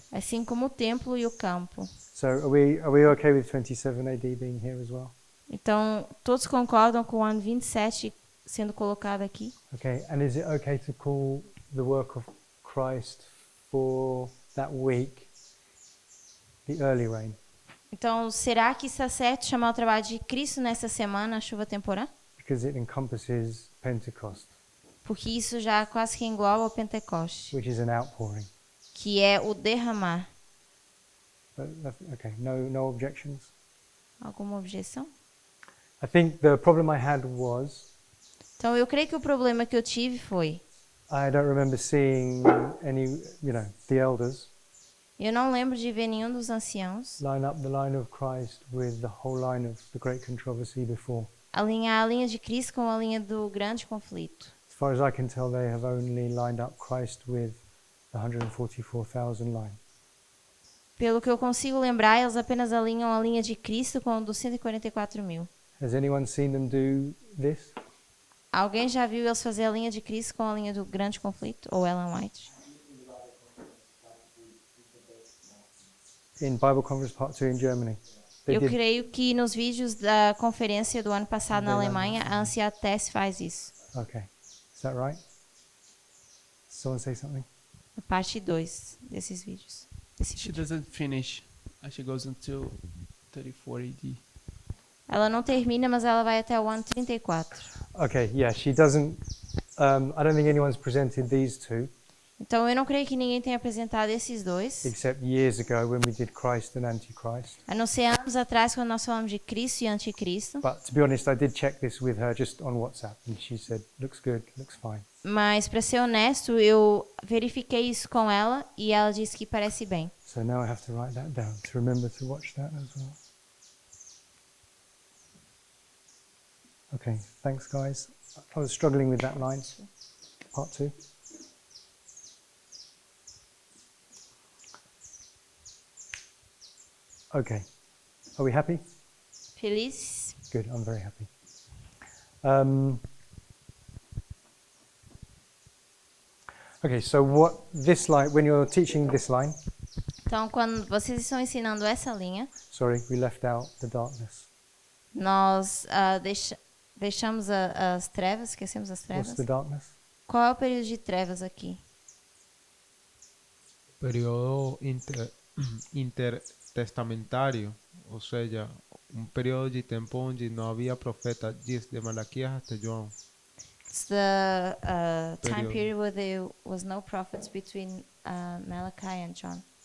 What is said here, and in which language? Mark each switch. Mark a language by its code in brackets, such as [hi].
[pt] assim como o templo e o campo. [en] So are we okay with 27 AD being here as well? [pt] Então, todos concordam com o ano 27 sendo colocado aqui? [en] Okay, and is it okay to call the work of Christ for that week the early rain? [pt] Então, será que está certo chamar o trabalho de Cristo nessa semana a chuva temporã? [en] Because it encompasses Pentecost, [pt] Porque isso já quase que engloba o Pentecoste, [en] which is an outpouring. [pt] que é o derramar. [en] Okay, no objections. [pt] Alguma objeção? [en] I think the problem I had was [pt] Então, eu creio que o problema que eu tive foi, [en] I don't remember seeing any, the elders [pt] eu não lembro de ver nenhum dos anciãos [en] line up the line of Christ with the whole line of the great controversy before. [pt] alinhar a linha de Cristo com a linha do grande conflito. [en] As far as I can tell, they have only lined up Christ with the 144,000 line. [pt] Pelo que eu consigo lembrar, eles apenas alinham a linha de Cristo com o dos 144 mil. [en] Has anyone seen them do this? [pt] Alguém já viu eles fazer a linha de Cristo com a linha do grande conflito? Ou Ellen White? [en] In Bible Conference Part 2 in Germany. They [pt] Eu [en] did. [pt] creio que nos vídeos da conferência do ano passado na Alemanha, a Anciã Tess faz isso. [en] Okay. Is that right? Someone say something? [pt] A parte 2 desses vídeos. Desse [en] She [pt] vídeo. [en] doesn't finish. She goes until 34 AD. [pt] Ela não termina, mas ela vai até o ano 34. [en] Okay, yeah, she doesn't. I don't think anyone's presented these two, [pt] Então eu não creio que ninguém tenha apresentado esses dois, [en] except years ago when we did Christ and Antichrist. [pt] a não ser anos atrás quando nós falamos de Cristo e Anticristo. [en] But to be honest, I did check this with her just on WhatsApp, and she said, "Looks good, looks fine." [pt] Mas para ser honesto, eu verifiquei isso com ela e ela disse que parece bem. [en] So now I have to write that down to remember to watch that as well. Okay, thanks, guys. I was struggling with that line, part 2. Okay, are we happy? [pt] Feliz? [en] Good, I'm very happy. Okay, so what this line, when you're teaching this line, [pt] Então, quando vocês estão ensinando essa linha, [en] sorry, we left out the darkness. [pt] nós deixamos as trevas, esquecemos as trevas. [en] What's the darkness? [pt] Qual é o período de trevas aqui? Período intertestamentário, ou seja, período de tempo onde não havia profeta, desde Malaquias até João. [en] It's the time [pt] Período. [en] period where there was no prophets between Malachi and John.